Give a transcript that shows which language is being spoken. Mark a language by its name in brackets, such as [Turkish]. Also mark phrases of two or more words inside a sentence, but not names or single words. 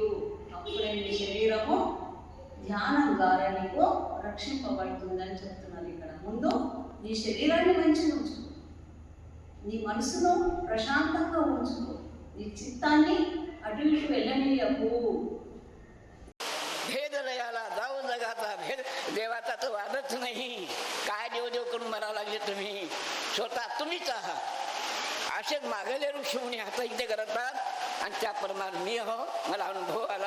[Telugu] అప్పుడే నీ శరీరము ధ్యానం ద్వారా నీకు రక్షింపబడుతుందని చెప్తున్నారు ఇక్కడ. ముందు నీ శరీరాన్ని మంచిగా ఉంచుకో, నీ మనసును ప్రశాంతంగా ఉంచుకో, నీ చిత్తాన్ని అటు ఇటు వెళ్ళనీయకు. [Marathi] भेद लयाला जाऊ जगाचा भेद देवाचा तो वादच नाही. काय देव देव करून म्हणावं लागले तुम्ही? स्वतः तुम्हीच आहात. असेच मागले ऋषी मुनी हात इथे करतात आणि त्याप्रमाणे मी हो, मला अनुभव आला.